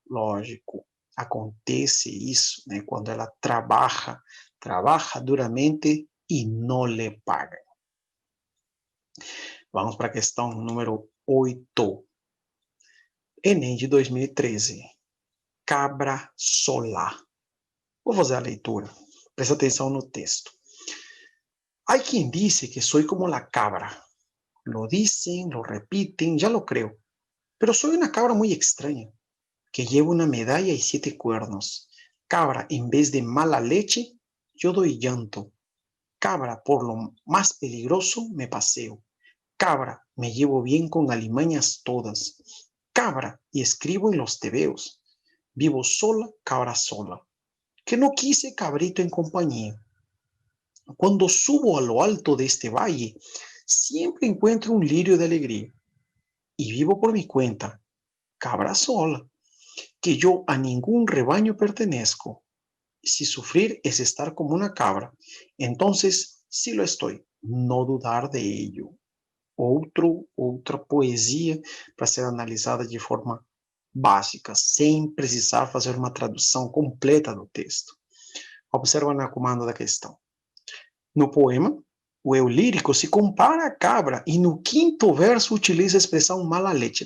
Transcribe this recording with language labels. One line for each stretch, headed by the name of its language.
Portuguese: Lógico, acontece isso, né, quando ela trabalha duramente e não lhe paga. Vamos para a questão número 8. Enem de 2013. Cabra solar. Vou fazer a leitura. Presta atenção no texto.
Spanish: Hay quien dice que soy como la cabra. Lo dicen, lo repiten, ya lo creo. Pero soy una cabra muy extraña, que lleva una medalla y 7 cuernos. Cabra, en vez de mala leche, yo doy llanto. Cabra, por lo más peligroso, me paseo. Cabra, me llevo bien con alimañas todas. Cabra, y escribo en los tebeos. Vivo sola, cabra sola. Que no quise cabrito en compañía. Cuando subo a lo alto de este valle, siempre encuentro un lirio de alegría. Y vivo por mi cuenta, cabra sola, que yo a ningún rebaño pertenezco. Si sufrir es estar como una cabra, entonces sí lo estoy, no dudar de ello.
Portuguese: Outra poesia para ser analisada de forma básica, sem precisar fazer uma tradução completa do texto. Observa na comanda da questão. No poema, o eu lírico se compara à cabra e no quinto verso utiliza a expressão mala leche.